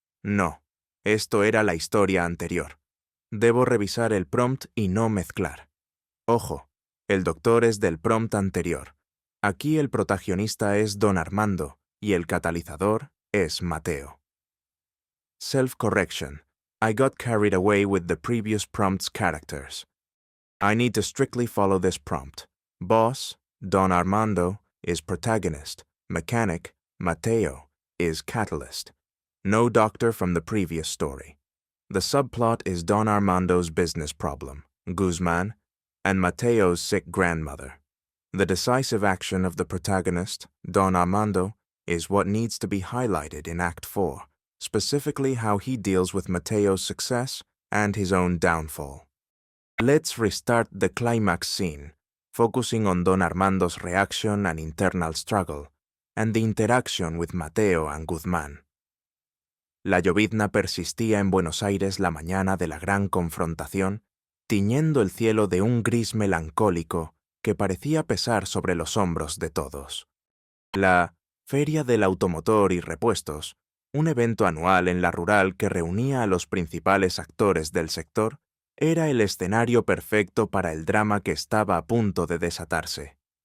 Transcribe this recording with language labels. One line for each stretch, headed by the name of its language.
Spanish: «No, esto era la historia anterior. Debo revisar el prompt y no mezclar. Ojo, el doctor es del prompt anterior. Aquí el protagonista es don Armando y el catalizador es Mateo».
English: Self-correction. I got carried away with the previous prompt's characters. I need to strictly follow this prompt. Boss, Don Armando, is protagonist. Mechanic, Mateo, is catalyst. No doctor from the previous story. The subplot is Don Armando's business problem, Guzman, and Mateo's sick grandmother. The decisive action of the protagonist, Don Armando, is what needs to be highlighted in Act 4, specifically how he deals with Mateo's success and his own downfall. Let's restart the climax scene, focusing on Don Armando's reaction and internal struggle, and the interaction with Mateo and Guzmán.
Spanish: La llovizna persistía en Buenos Aires la mañana de la gran confrontación, tiñendo el cielo de un gris melancólico que parecía pesar sobre los hombros de todos. La Feria del Automotor y Repuestos Un evento anual en la rural que reunía a los principales actores del sector, era el escenario perfecto para el drama que estaba a punto de desatarse.